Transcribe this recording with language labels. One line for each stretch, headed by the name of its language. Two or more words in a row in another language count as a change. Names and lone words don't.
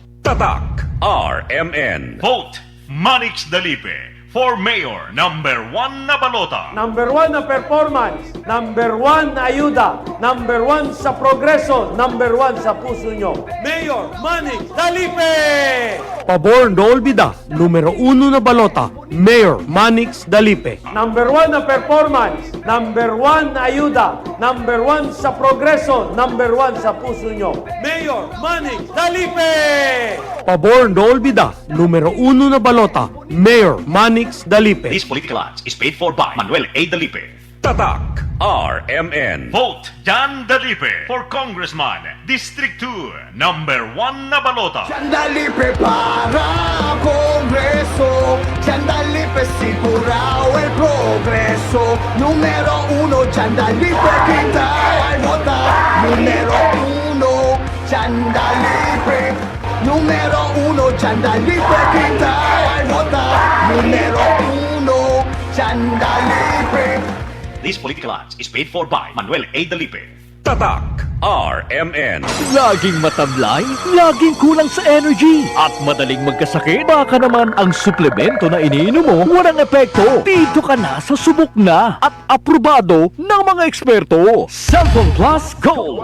Filipino: Tatak RMN.
English: Vote Manix Dalipe for Mayor #1
Filipino: na balota. Number 1 na performance, number 1 na ayuda, number 1 sa progreso, number 1 sa puso nyo. Mayor Manix Dalipe!
Chavacano: Pabor no olvida, numero 1 na balota, Mayor Manix Dalipe.
Filipino: Number 1 na performance, number 1 na ayuda, number 1 sa progreso, number 1 sa puso nyo. Mayor Manix Dalipe!
Chavacano: Pabor no olvida, numero 1 na balota, Mayor Manix Dalipe.
English: This political ads is paid for by Manuel A. Dalipe.
Filipino: Tatak RMN.
English: Vote Jan Dalipe for Congressman District 2 #1
Filipino: na balota.
Chavacano: Dalipe para Congreso, Dalipe sigurado el progreso. Número 1, Dalipe quita y vota. Número 1, Dalipe. Número 1, Dalipe quita y vota. Número 1, Dalipe.
English: This political ads is paid for by Manuel A. Dalipe.
Filipino: Tatak RMN. Laging matamlay, laging kulang sa energy, at madaling magkasakit. Baka naman ang suplemento na iniinom mo walang epekto. Dito ka na sa subok na at aprobado ng mga eksperto. Cellphone Plus Gold.